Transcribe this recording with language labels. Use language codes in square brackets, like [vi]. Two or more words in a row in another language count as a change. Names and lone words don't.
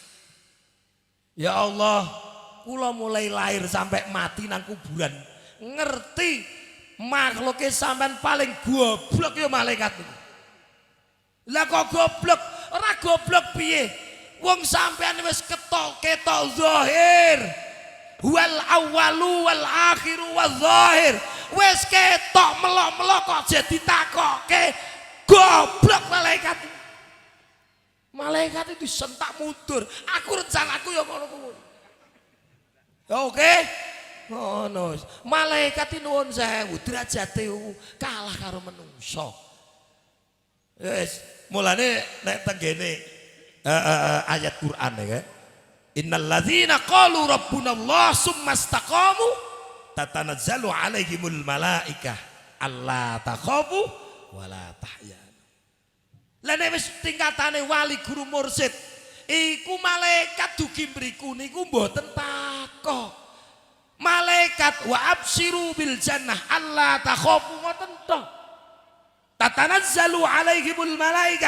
[jv] Ya Allah, kula mulai lahir sampai mati nang kuburan. Ngerti makhluknya sampean paling goblok ya malaikat itu. Lah kok goblok? Ora goblok piye? Wong sampean wis ketok zahir. [ar] والأول والآخر والظاهر. [jv] Wis ketok melok-melok kok jadi ditakokke goblok malaikat. Malaikat itu disentak mundur. Aku rencanaku ya ngono kuwi. Oke? Ngono. Malaikat nuwun sewu derajate kalah karo menungso. Wis, mulane nek tenggene ayat Quran ya. [ar] إن الذين قالوا ربنا الله ثم استقاموا تتنزل عليهم الملائكة ألا تخافوا ولا تحزنوا. [jv] Lah nek wis tingkatane wali guru mursyid, iku malaikat dugi mriku niku mboten takok. [ar] Malaikat وأبشروا بالجنة ألا تخافوا [jv] ngoten tok. [ar] تتنزل عليهم الملائكة.